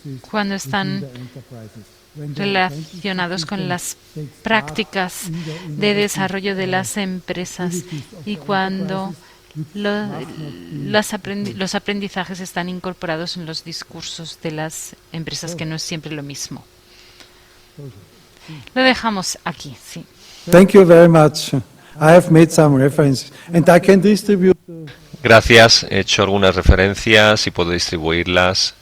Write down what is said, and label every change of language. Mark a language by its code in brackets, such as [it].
[es] cuando están relacionados con las prácticas de desarrollo de las empresas y cuando los aprendizajes están incorporados en los discursos de las empresas, que no es siempre lo mismo. Lo dejamos aquí, sí. [en] Thank you very much. I have made some references and I can distribute. [es] Gracias, he hecho algunas referencias y puedo distribuirlas.